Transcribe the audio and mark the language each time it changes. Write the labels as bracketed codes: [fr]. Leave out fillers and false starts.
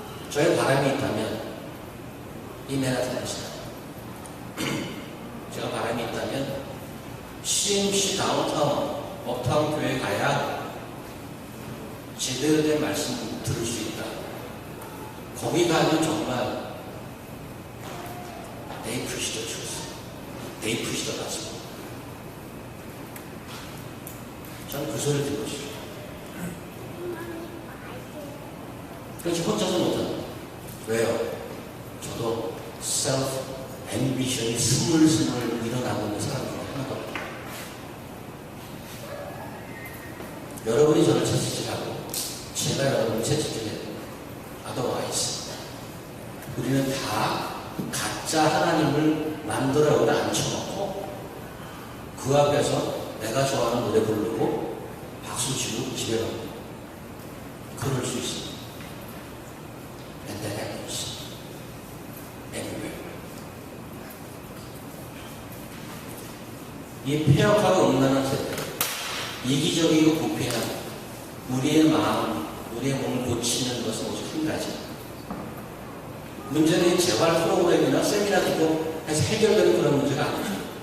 [ko] 저의 바람이 있다면 이 맨하탄에서 제가 바람이 있다면 CMC 다운타운 업타운 교회에 가야 제대로 된 말씀 들을 수 있다. 거기 가면 정말 [en] They preach the truth. They preach the gospel. [ko] 저는 그 소리를 듣고 싶어요. 그렇지 혼자서 못한다. 왜요? 저도 셀프 앰비션이 스물스물 일어나고 있는 사람 중에 하나거든요. 여러분이 저를 채찍질하고 제가 여러분을 채찍질해야 돼요. [en] otherwise [ko] 우리는 다 가짜 하나님을 만들어 여기다 앉혀놓고 그 앞에서 내가 좋아하는 노래 부르고 박수 치고 집에 가고 그럴 수 있습니다. [en] And that happens everywhere. [ko] 이 폐역하고 음란한 세대, 이기적이고 부패한 우리의 마음, 우리의 몸을 고치는 것은 오직 한 가지. 문제는 재활 프로그램이나 세미나 듣고 해서 해결되는 그런 문제가 아니죠.